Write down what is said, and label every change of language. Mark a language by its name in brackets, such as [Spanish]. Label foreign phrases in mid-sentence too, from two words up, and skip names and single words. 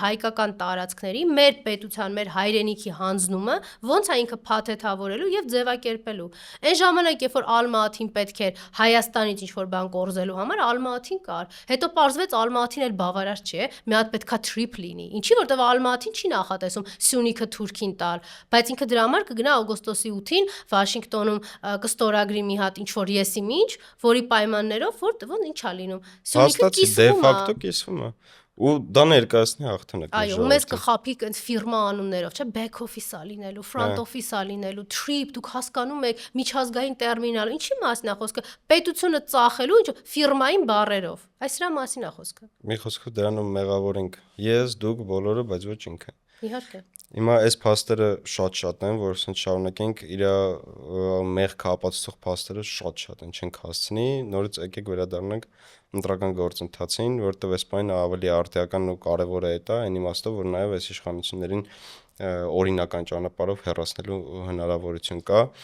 [Armenian] հայկական տարածքների մեր պետության, մեր հայրենիքի հանձնումը, ոնց է ինքը փաթեթավորելու եւ ձևակերպելու։ Այն ժամանակ, երբ որ Ալմատին պետք էր Հայաստանից ինչ-որ բան կորզելու համար Ալմատին կար։ Հետո պարզվեց Ալմատին էլ բավարար չէ, մի հատ պետքա թրիփ լինի։ Ինչի որտեվ Ալմատին չի նախատեսում Սյունիքը Թուրքին տալ, բայց ինքը դրա համար կգնա օգոստոսի 8-ին Վաշինգտոնում կստորագրի մի հատ ինչ-որ եսի ինչ, որի պայմաններով որտեղ ինչա լինում։ Սյունիքը կիսվում է։ Ու դա ներկայացնի հաղթանակ։ Այո, մեզ կխափի այդ ֆիրմա անուններով, չէ՞, [English] back office- [Armenian] ա լինելու, [English] front office- [Armenian] ա լինելու, trip, դուք հասկանում եք, միջազգային տերմինալ, ինչի մասին է խոսքը, պետությունը ծախելու, ինչ ֆիրմային բառերով։ Այս դրա մասին է խոսքը։ Մի խոսքով դրանով մեղավոր ենք ես, դուք բոլորը, բայց ոչ ինքը։ Իհարկե։ Հիմա այս փաստերը շատ են, որ ասենք շարունակենք իր մեղքը ապացուցող փաստերը շատ են, չենք հասցնի, նորից եկեք վերադառնանք ընտրական գործընթացին, որտեղ այս բանը ավելի արդիական ու կարևոր է դա, այն իմաստով, որ նաև այս իշխանություններին օրինական ճանապարհով հեռացնելու հնարավորություն կա։